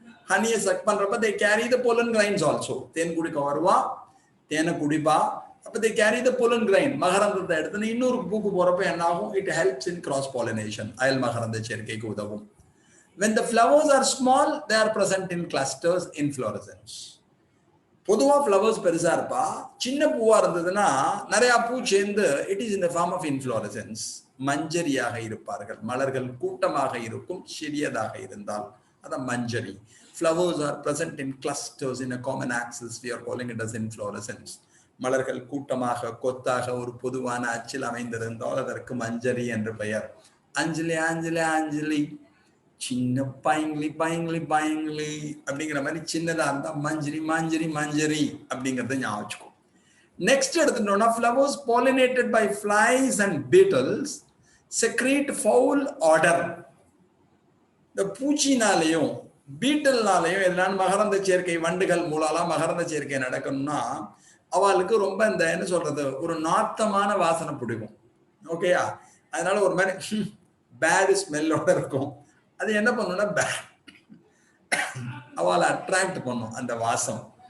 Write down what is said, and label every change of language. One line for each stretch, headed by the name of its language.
Tamil: ஹனியை chuck பண்றப்ப
English: they carry the pollen grains also.
Tamil: தேன் குடிக்க வருவா, தேனை குடிப்பா. அப்ப
English: they carry the pollen grain,
Tamil: மகரந்தத்தை எடுத்து இன்னொரு பூக்கு போறப்ப என்ன ஆகும்,
English: it helps in cross pollination,
Tamil: அயல் மகரந்த சேர்க்கைக்கு உதவும்.
English: When the flowers are small, they are present in clusters, inflorescence.
Tamil: பொதுவா ஃப்ளவர்ஸ் பெருசா இருப்பா, சின்ன பூவா இருந்ததுன்னா நிறைய பூ சேர்ந்து
English: it is in the form of inflorescence,
Tamil: மஞ்சரியாக இருப்பார்கள். மலர்கள் கூட்டமாக இருக்கும், சிறியதாக இருந்தால் அதான் மஞ்சரி.
English: Flowers are present in clusters in a common axis, we are calling it as inflorescence.
Tamil: மலர்கள் கூட்டமாக கொத்தாக ஒரு பொதுவான அச்சில் அமைந்திருந்தால் அதற்கு மஞ்சரி என்று பெயர். அஞ்சலி அஞ்சலி அஞ்சலி, சின்ன பயங்கிலி பயங்கிலி பயங்கிலி அப்படிங்கிற மாதிரி சின்னதா இருந்தா மஞ்சரி மஞ்சரி மஞ்சரி அப்படிங்கறத ஞாபகம் வச்சுக்கோ. நெக்ஸ்ட் எடுத்துட்டோம்னா,
English: flowers pollinated by flies and beetles secrete foul odor.
Tamil: இந்த பூச்சினாலையும் பீட்டல்னாலையும் எதனால மகரந்த சேர்க்கை, வண்டுகள் மூலம் மகரந்த சேர்க்கை நடக்கணும்னா அவளுக்கு ரொம்ப இந்த என்ன சொல்றது ஒரு நாத்தமான வாசனை பிடிக்கும். ஓகேயா? அதனால ஒரு மாதிரி பேட் ஸ்மெல்லோட இருக்கும். அது என்ன பண்ணும்னா அவளை அட்ராக்ட் பண்ணும் அந்த வாசம்.